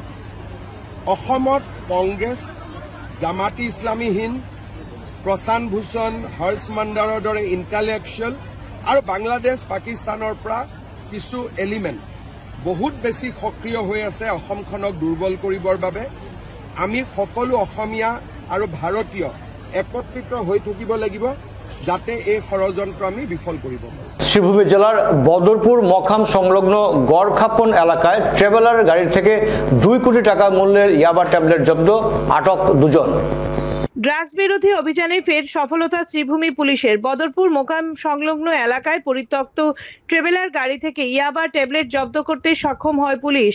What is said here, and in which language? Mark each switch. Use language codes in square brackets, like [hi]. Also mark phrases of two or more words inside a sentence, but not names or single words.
[as] অসমত কংগ্ৰেছ, জামাতি ইছলামী হিন্দ, প্ৰশান্ত ভূষণ, হৰ্ষ মাণ্ডাৰৰ দৰে ইণ্টেলেকচুৱেল আৰু বাংলাদেশ পাকিস্তানৰ পৰা কিছু এলিমেণ্ট বহুত বেছি সক্ৰিয় হৈ আছে অসমখনক দুৰ্বল কৰিবৰ বাবে। আমি সকলো অসমীয়া আৰু ভাৰতীয় একত্ৰিত হৈ থাকিব লাগিব যাতে এই ষড়যন্ত্র আমি বিফল কৰিব পাৰোঁ। [bn] শ্রীভূমি জেলার বদরপুর মখাম সংলগ্ন গড়খাপন এলাকায় ট্রেভেলার গাড়ি থেকে 2 কোটি টাকা মূল্যের ইয়াবা ট্যাবলেট জব্দ, আটক 2 জন। ড্রাগস বিরোধী অভিযানে ফের সফলতা শ্রীভূমি পুলিশের। বদরপুর মোকাম সংলগ্ন এলাকায় পরিত্যক্ত ট্রেভেলার গাড়ি থেকে ইয়াবা ট্যাবলেট জব্দ করতে সক্ষম হয় পুলিশ।